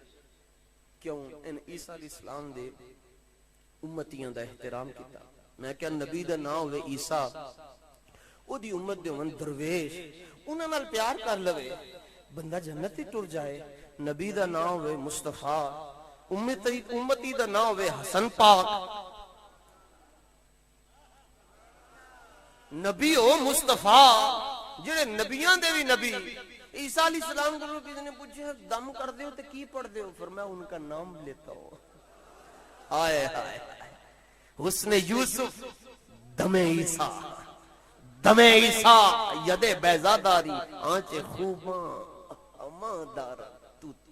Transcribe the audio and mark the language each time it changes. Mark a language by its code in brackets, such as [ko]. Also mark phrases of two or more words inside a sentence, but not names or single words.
[pa] کیوں؟ ان عیسیٰ علیہ السلام دے امتیاں دا احترام کیتا. میں کیا نبی دا نام ہوئے عیسیٰ, او دی امت دے ہون درویش, انہاں نال پیار کر لوے بندہ جنت ہی ٹر جائے. نبی دا نام ہوئے مصطفیٰ, امتی دا نام ہوئے حسن پاک. نبی ہو مصطفیٰ, جڑے نبیاں دے بھی نبی. عیسیٰ علیہ السلام کو کسی نے پوچھا دم کر دیو تے کی پڑھ دیو, فرمایا [ur] ان کا نام لیتا ہو. [fa] آئے آئے حسن یوسف دم عیسیٰ, دم عیسیٰ ید بیضا داری, آنچ خوباں اما دارا, تو